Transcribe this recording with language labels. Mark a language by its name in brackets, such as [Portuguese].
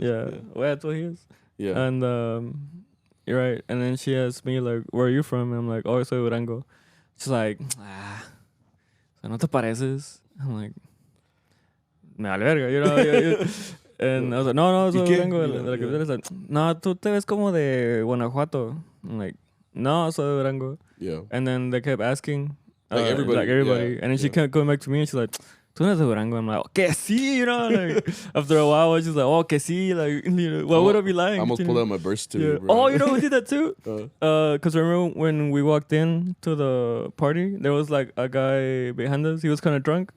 [English] Yeah. Well, that's what he is. Yeah. And you're right. And then she asked me like, where are you from? And I'm like, oh, [Spanish] soy Durango. [English] She's like, [Spanish] no te pareces. [English] I'm like, [Spanish] me vale verga, [English] And I was like, [Spanish] no, soy Durango. La capital. Like, no, tú te ves como de Guanajuato. [English] I'm like, [Spanish] no, soy Durango. [English] Yeah. And then they kept asking. Like everybody. Yeah. And then she kept going back to me and she's like, [Spanish] tú no eres de Durango. [English] I'm like, oh, [Spanish] que sí, [English] like, after a while, I was just like, oh, que sí, like, why would I be lying? I almost pulled out my birth certificate, bro. Oh, who did that too? Because remember when we walked in to the party, there was like a guy behind us. He was kind of drunk.